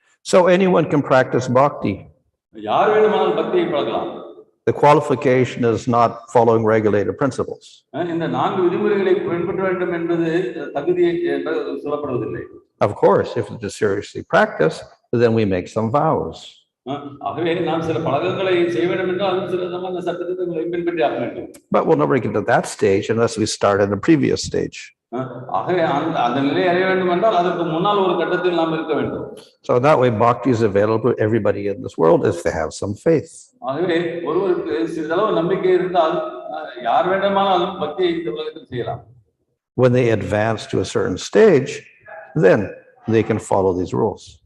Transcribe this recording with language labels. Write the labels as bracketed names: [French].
[English] So anyone can practice bhakti. [Tamil] யார் வேண்டுமானாலும் பக்தியை பழகலாம். [English] The qualification is not following regulated principles. [Tamil] இந்த 4 விதிமுறைகளை பின்பற்ற வேண்டும் என்பது தகுதியை சொல்லப்படுவதில்லை. [English] Of course, if it is seriously practiced, then we make some vows. [Tamil] ஆகவே நாம் சில பழக்கங்களை செய்ய வேண்டும் என்றால் சில விதமான சட்டத்திட்டங்களை பின்பற்றி ஆக வேண்டும். [English] But we'll never get to that stage unless we start in the previous stage. [Tamil] ஆகவே அந்த நிலையை அடைய வேண்டும் என்றால் அதற்கு முன்னால் ஒரு கட்டத்தில் நாம் இருக்க வேண்டும். [English] So that way bhakti is available to everybody in this world if they have some faith. [Tamil] ஆகவே ஒருவருக்கு சிறிதளவு நம்பிக்கை இருந்தால் யார் வேண்டுமானாலும் பக்தியை இந்த உலகத்தில் செய்யலாம். [English] When they advance to a certain stage, then they can follow these rules.